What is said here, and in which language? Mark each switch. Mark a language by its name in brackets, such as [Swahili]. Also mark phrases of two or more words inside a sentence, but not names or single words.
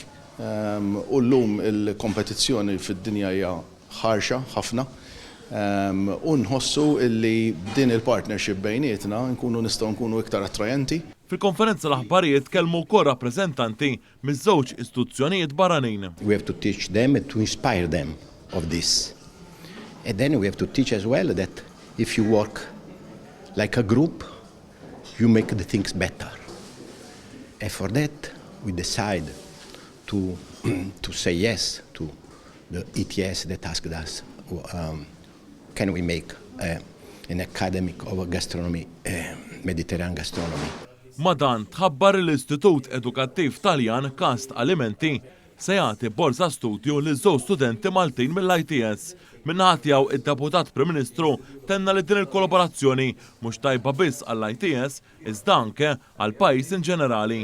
[Maltese] U llum il-kompetizzjoni fid-dinja hija ħarxa ħafna. U nħossu li din il-partnership bejnietna nkunu nistgħu nkunu iktar attrajenti. Fil-konferenza l-aħbarijiet kellmu wkoll rappreżentanti miż-żewġ istituzzjonijiet barranin. [English] We have to teach them and to inspire them of this. And then we have to teach as well that if you work like a group, you make the things better. And for that, we decide to say yes to the ETS that asked us, can we make an academic of gastronomy, Mediterranean gastronomy. [Maltese] Madan tħabbar l-Istitut Edukattiv Taljan Kast Alimenti se jagħti borsa studju lil żewġ studenti Maltin mill-ITS. Minnaħatjaw id-Deputat Prim Ministru tenna li din il-kollaborazzjoni mhux tajba biss għall-ITS iżda anke għall-pajjiż in ġenerali.